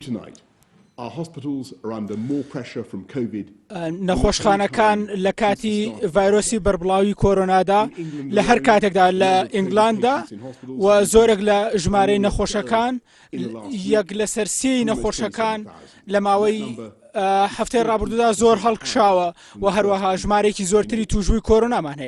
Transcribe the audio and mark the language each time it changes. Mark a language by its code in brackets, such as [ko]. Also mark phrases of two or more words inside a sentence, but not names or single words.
[en] Tonight, our hospitals are under more pressure from COVID. [ckb] نەخۆشخانەکان لە کاتی ڤایرۆسی بەربڵاوی کۆرۆنادا لە هەر کاتێکدا لە ئینگلاندا و زۆرێک لە ژمارەی نەخۆشەکان یەک لەسەر سێی نەخۆشەکان لە ماوەی هەفتەی ڕابردوودا زۆر هەڵکشاوە و هەروەها ژمارەیەکی زۆرتری تووژبووی کۆرۆنامان هەیە.